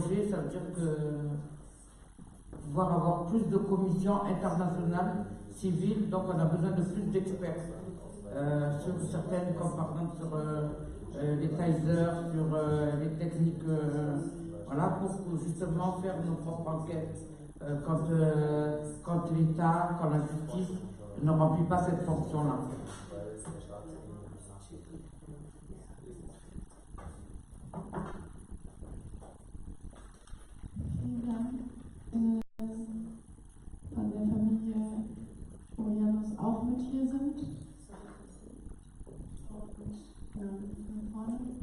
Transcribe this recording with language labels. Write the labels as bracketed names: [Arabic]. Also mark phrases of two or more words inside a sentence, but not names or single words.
[French] Ça veut dire que pouvoir avoir plus de commissions internationales civiles, donc on a besoin de plus d'experts sur certaines, comme par exemple sur les tasers, sur les techniques, voilà, pour justement faire nos propres enquêtes quand l'État, quand la justice ne remplit pas cette fonction-là. [German] Von der Familie Oury Jalloh auch mit hier sind. Und vorne.